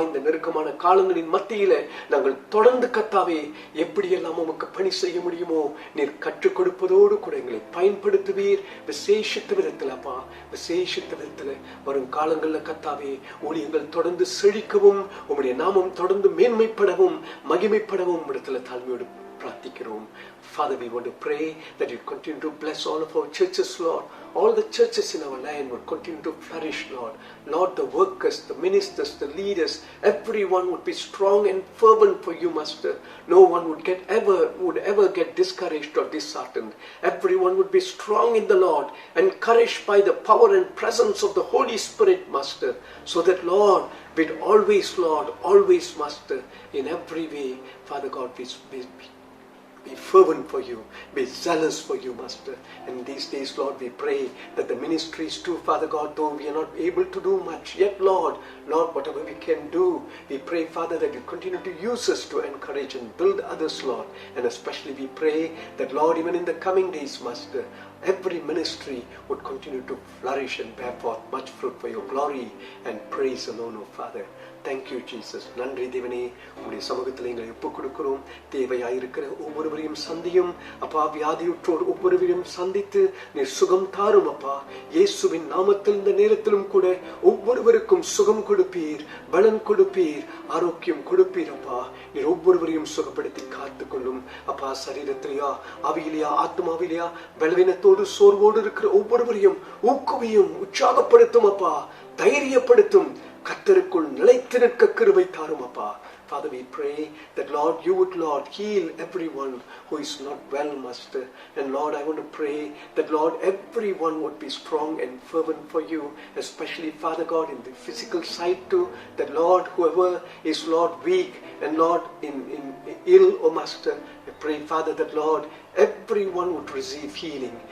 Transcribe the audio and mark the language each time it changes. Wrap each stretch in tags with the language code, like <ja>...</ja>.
<ta>இந்த நெருக்கமான காலங்களின் மத்தியில நாங்கள் தொடர்ந்து கர்த்தாவே எப்படியெல்லாம் உமக்கு பணி செய்ய முடியுமோ நீர் கற்றுக் கொடுப்பதோடு கூட எங்களை பயன்படுத்துவீர். விசேஷித்த விதத்தில் அப்பா, விசேஷித்த விதத்தில் வரும் காலங்கள்ல கர்த்தாவே ஊழியங்கள் தொடர்ந்து செழிக்கவும் உம்முடைய நாமம் தொடர்ந்து மேன்மைப்படவும் மகிமைப்படவும் இடத்துல தாழ்மையோடு பிரார்த்திக்கிறோம்.</ta> <en>Father, we want to pray that you continue to bless all of our churches, Lord. All the churches in our land would continue to flourish, Lord. Lord, the workers, the ministers, the leaders, everyone would be strong and fervent for you, Master. No one would ever get discouraged or disheartened. Everyone would be strong in the Lord, encouraged by the power and presence of the Holy Spirit, Master. So that, Lord, we'd always, Lord, always, Master, in every way, Father God, be fervent for you, be zealous for you, Master. And these days, Lord, we pray that the ministries too, Father God, though we are not able to do much, yet, Lord, whatever we can do, we pray, Father, that you continue to use us to encourage and build others, Lord. And especially we pray that, Lord, even in the coming days, Master, every ministry would continue to flourish and bear forth much fruit for your glory and praise alone, O Father. Thank you, Jesus.</en> <ta>நன்றி தேவனே, உங்களுடைய சமூகத்தில் எங்களை ஒப்புக் கொடுக்கிறோம். தேவையாயிருக்கிற ஒவ்வொருவரையும் சந்தியும் அப்பா. வியாதியுற்றோர் ஒவ்வொருவரையும் சந்தித்து நீர் சுகம் தாரும் அப்பா. இயேசுவின் நாமத்தில் இந்த நேரத்திலும் கூட ஒவ்வொருவருக்கும் சுகம் கொடுப்பீர், பலன் கொடுப்பீர், ஆரோக்கியம் கொடுப்பீர் அப்பா. நீர் ஒவ்வொருவரையும் சுகப்படுத்தி காத்துக்கொள்ளும் அப்பா. சரீரத்திலேயா, ஆவியிலேயா, ஆத்மாவிலேயா பலவீனத்தோடு சோர்வோடு இருக்கிற ஒவ்வொருவரையும் ஊக்குவியும், உற்சாகப்படுத்தும் அப்பா, தைரியப்படுத்தும். கர்த்தருக்குள் நிலைத்து நிற்க கிருபை தாரும் அப்பா.</ta> <en>Father, we pray that, Lord, you would, Lord, heal everyone who is not well, Master. And Lord, I want to pray that, Lord, everyone would be strong and fervent for you, especially, Father God, in the physical side too. That, Lord, whoever is, Lord, weak and, Lord, in ill, oh Master, I pray, Father, that, Lord, everyone would receive healing.</en>